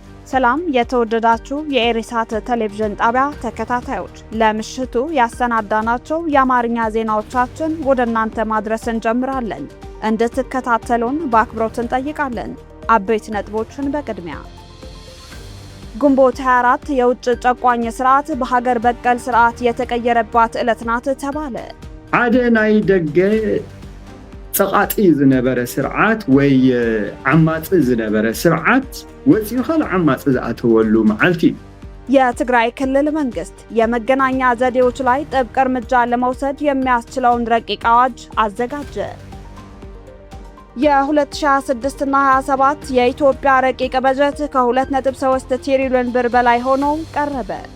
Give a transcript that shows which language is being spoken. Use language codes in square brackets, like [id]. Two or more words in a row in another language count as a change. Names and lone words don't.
[am] ሰላም የተወደዳችሁ የኤሪሳት ቴሌቪዥን ጣቢያ ተከታታዮች፣ ለምሽቱ ያሰናዳናቸው የአማርኛ ዜናዎቻችን ወደ እናንተ ማድረስ እንጀምራለን። እንድትከታተሉን በአክብሮት እንጠይቃለን። አበይት ነጥቦችን በቅድሚያ ግንቦት 24 የውጭ ጨቋኝ ስርዓት በሀገር በቀል ስርዓት የተቀየረባት ዕለት ናት ተባለ። [ti] አደናይ ደገ ጸቃጢ ዝነበረ ስርዓት ወይ ዓማጽ ዝነበረ ስርዓት ወፂኡ ካል ዓማጽ ዝኣተወሉ መዓልቲ። [am] የትግራይ ክልል መንግስት የመገናኛ ዘዴዎች ላይ ጥብቅ እርምጃ ለመውሰድ የሚያስችለውን ረቂቅ አዋጅ አዘጋጀ። የ2026 እና 27 የኢትዮጵያ ረቂቅ በጀት ከ2.3 ትሪሊዮን ብር በላይ ሆኖ ቀረበ።